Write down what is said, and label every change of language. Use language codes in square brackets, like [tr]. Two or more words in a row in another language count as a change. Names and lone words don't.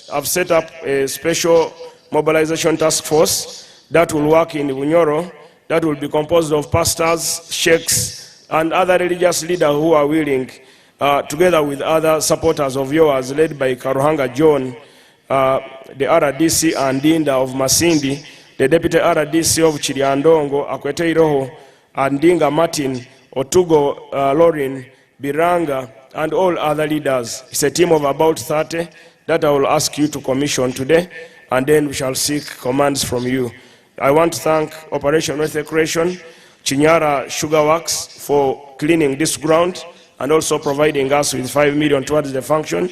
[en] I've set up a special mobilization task force that will work in Bunyoro, that will be composed of pastors, sheikhs, and other religious leaders who are willing, together with other supporters of yours, led by Karuhanga John, the RDC and Dinda of Masindi, the Deputy RDC of Chiriandongo, Akwete Iroho, and Dinga Martin, Otugo Lorin, Biranga, and all other leaders. It's a team of about 30 that I will ask you to commission today, and then we shall seek commands from you. I want to thank Operation Wealth Creation, Chinyara Sugar Works, for cleaning this ground and also providing us with 5 million towards the function.